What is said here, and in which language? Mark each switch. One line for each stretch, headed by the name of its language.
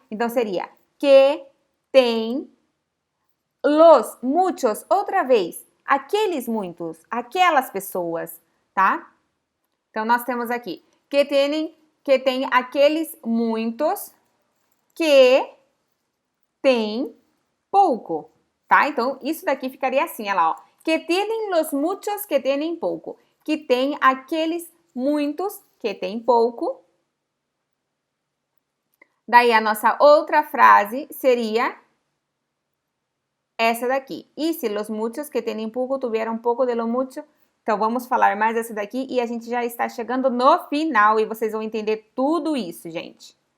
Portuguese: Então, seria que tem los muchos, outra vez, aqueles muitos, aquelas pessoas, tá? Então, nós temos aqui que tem aqueles muitos que tem pouco, tá? Então, isso daqui ficaria assim, olha lá, ó.
Spanish: Que tienen los muchos que tienen pouco.
Portuguese: Que tem aqueles muitos que tem pouco. Daí a nossa outra frase seria essa daqui. E se
Spanish: los muchos
Portuguese: que têm pouco tuvieram pouco de lo mucho? Então, vamos falar mais essa daqui e a gente já está chegando no final e vocês vão entender tudo isso, gente.